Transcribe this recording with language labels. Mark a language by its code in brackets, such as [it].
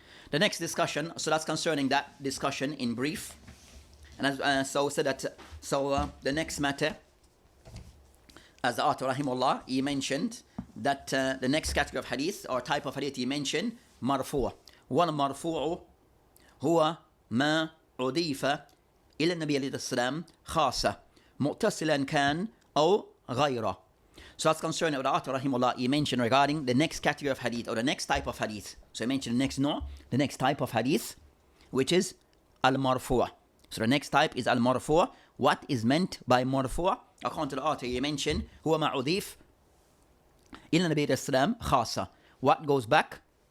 [en] The next discussion, so that's concerning that discussion in brief. And as the next matter, as the author rahimahullah, he mentioned that the next category of hadith or type of hadith he mentioned, marfu'. [ar] One marfu' huwa ما أضيف إلى النبي عليه السلام خاصة متصلا كان أو غيره. [en] So that's concerning what the author rahimahullah he mentioned regarding the next category of hadith or the next type of hadith. So he mentioned the next type of hadith, which is al-marfu'. So the next type is al-marfu'. What is meant by marfu'? According to the author he mentioned [ar] هو ما أضيف إلى النبي عليه السلام خاصة. [en] What goes back